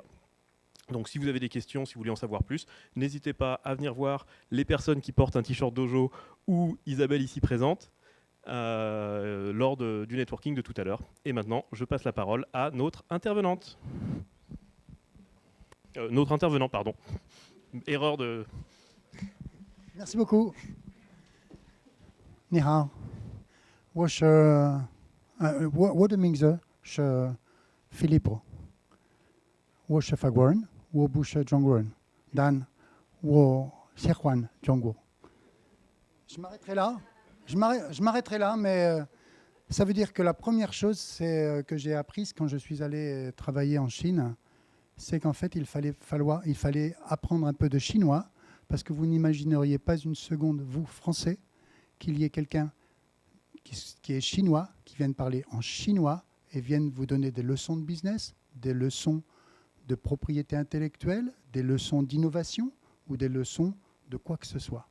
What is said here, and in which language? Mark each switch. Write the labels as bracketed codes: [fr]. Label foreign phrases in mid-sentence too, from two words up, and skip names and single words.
[fr] Donc si vous avez des questions, si vous voulez en savoir plus, n'hésitez pas à venir voir les personnes qui portent un t-shirt Dojo ou Isabelle ici présente lors du networking de tout à l'heure. Et maintenant, je passe la parole à notre intervenante. Notre intervenant, pardon. Erreur de... Merci beaucoup. [zh] 你好. 我是我的名字是 Filippo. 我是法国人，我不是中国人，但我喜欢中国。 [fr] Je m'arrêterai là, mais ça veut dire que la première chose que j'ai apprise quand je suis allé travailler en Chine, c'est qu'en fait, il fallait apprendre un peu de chinois, parce que vous n'imagineriez pas une seconde, vous, Français, qu'il y ait quelqu'un qui est chinois, qui vienne parler en chinois et vienne vous donner des leçons de business, des leçons de propriété intellectuelle, des leçons d'innovation ou des leçons de quoi que ce soit.